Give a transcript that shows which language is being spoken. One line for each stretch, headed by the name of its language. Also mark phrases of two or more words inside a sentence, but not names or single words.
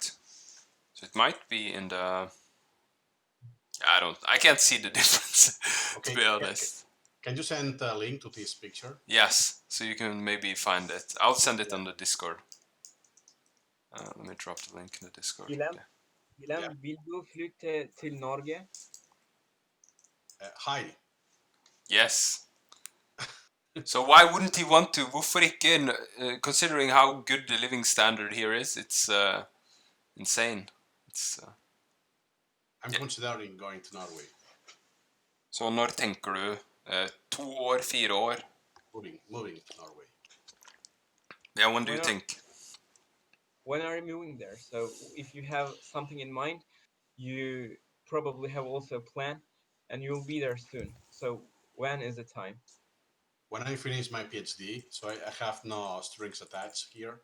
English: So it might be in the... I can't see the difference, Okay, to be honest. Can you send a link to this picture? Yes, so you can maybe find it. I'll send it on the Discord. Let me drop the link in the Discord. Guillem, Yeah.
Norwegian: vil du flytte til Norge?
English: Hi. Yes. So why wouldn't he want to?
Norwegian: Hvorfor ikke?
English: Considering how good the living standard here is, it's insane. It's I'm considering going to Norway.
Norwegian: Så når tenker du 2 år, 4 år?
English: Moving to Norway. Yeah, when do you Well, think? when are you moving there? So if you have something in mind, you probably have also a plan, and you'll be there soon. So when is the time? When I finish my PhD, so I have no strings attached here.